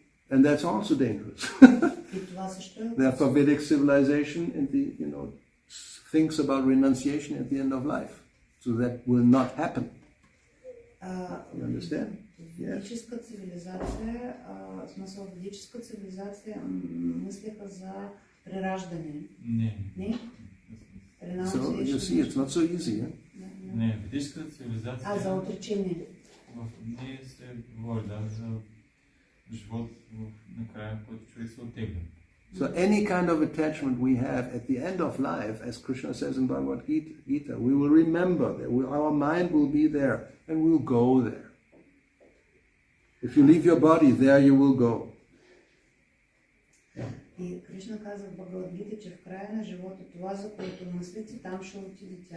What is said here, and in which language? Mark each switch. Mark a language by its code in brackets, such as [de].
[en] And that's also dangerous. Therefore Vedic civilization thinks about renunciation at the end of life. So that will not happen. You understand? [bg] Ведическа цивилизация, ведическа цивилизация мислеха за прераждане. Не? [en] So you see, it's not so easy. [bg] Не, ведическата цивилизация. За отречение. Ние се говори за живот накрая, в който човек се оттегля. [en] So any kind of attachment we have at the end of life, as Krishna says in Bhagavad Gita, we will remember that our mind will be there and we'll go there. If you leave your body, there you will go. [bg] И Кришна каза в Бхагавад-гита, че в края на живота това, за което мислите, там ще отидете.